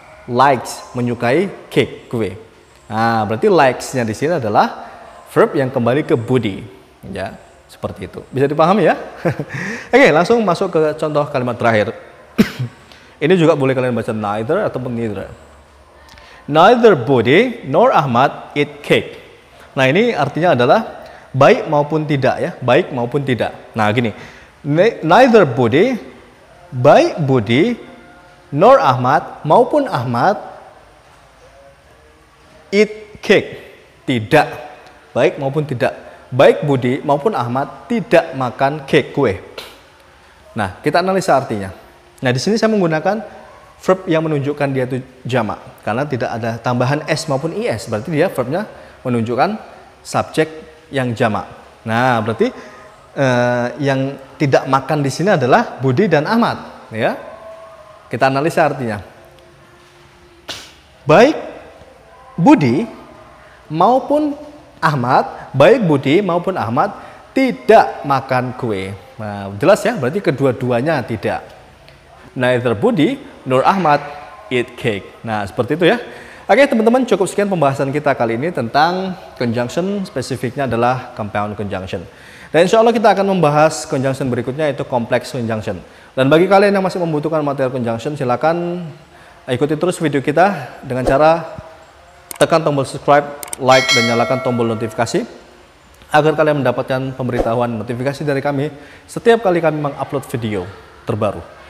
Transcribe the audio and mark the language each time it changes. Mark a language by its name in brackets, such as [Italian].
[Indonesian] Likes, menyukai cake, kue. Nah, berarti likes-nya di sini adalah verb yang kembali ke Budi. Ya, seperti itu. Bisa dipahami ya? Oke, langsung masuk ke contoh kalimat terakhir. Ini juga boleh kalian baca neither ataupun neither. [English] Neither Budi nor Ahmad eat cake. [Indonesian] Nah, ini artinya adalah baik maupun tidak ya, baik maupun tidak. Nah, gini. Neither Budi, baik Budi, nor Ahmad maupun Ahmad eat cake. Tidak, baik maupun tidak. Baik Budi maupun Ahmad tidak makan cake, kue. Nah, kita analisa artinya. Nah, di sini saya menggunakan verb yang menunjukkan dia itu jamak karena tidak ada tambahan s maupun is. Berarti dia verbnya menunjukkan subjek yang jamak. Nah, berarti yang tidak makan di sini adalah Budi dan Ahmad, ya. Kita analisa artinya. Baik Budi maupun Ahmad, baik Budi maupun Ahmad tidak makan kue. Nah, jelas ya, berarti kedua-duanya tidak. [English] Neither Budi nor Ahmad eat cake. [Indonesian] Nah, seperti itu ya. Oke, teman-teman, cukup sekian pembahasan kita kali ini tentang conjunction, spesifiknya adalah compound conjunction. Dan insya Allah kita akan membahas conjunction berikutnya, yaitu complex conjunction. Dan bagi kalian yang masih membutuhkan materi conjunction, silakan ikuti terus video kita dengan cara tekan tombol subscribe, like, dan nyalakan tombol notifikasi agar kalian mendapatkan pemberitahuan notifikasi dari kami setiap kali kami mengupload video terbaru.